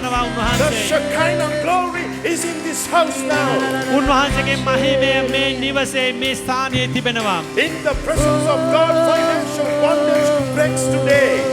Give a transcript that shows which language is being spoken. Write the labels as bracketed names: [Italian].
[English] The [Sinhala] උන්වහන්සේ. [English] Shekinah glory is in this house now. [Sinhala] උන්වහන්සේගේ මහිමය මේ නිවසේ මේ ස්ථානයේ තිබෙනවා. [English] In the presence of God, financial bondage breaks today.